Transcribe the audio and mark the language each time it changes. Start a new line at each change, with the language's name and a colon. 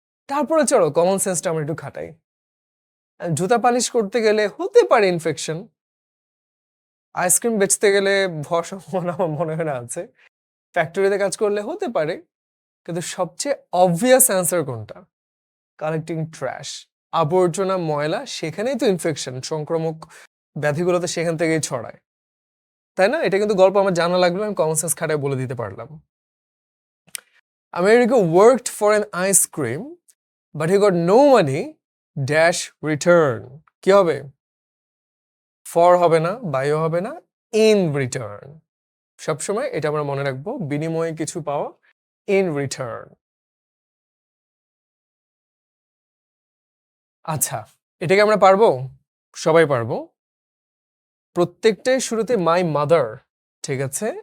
Bangla: তারপরে চলো কমন সেন্সটা আমরা একটু খাটাই। জুতা পালিশ করতে গেলে হতে পারে ইনফেকশন, আইসক্রিম বেচতে গেলে হওয়ার সম্ভাবনা আমার মনে হয় না আছে, ফ্যাক্টরিতে কাজ করলে হতে পারে, কিন্তু সবচেয়ে অবভিয়াস অ্যান্সার কোনটা? কালেক্টিং ট্র্যাশ, আবর্জনা ময়লা, সেখানেই তো ইনফেকশন, সংক্রামক ব্যাধিগুলো তো সেখান থেকেই ছড়ায়, তাই না? এটা কিন্তু গল্প আমার জানা লাগলো, আমি কমন সেন্স খাটায় বলে দিতে পারলাম।
English: Americo worked for an ice cream but he got no money dash return.
Bangla: কি হবে? for হবে না, byও হবে না,
English: in return.
Bangla: সবসময় এটা আমরা মনে রাখবো, বিনিময়ে কিছু পাওয়া, in return. আচ্ছা, এটাকে আমরা পারবো? সবাই পারবো। প্রত্যেকটাই শুরুতে
English: my mother,
Bangla: ঠিক আছে?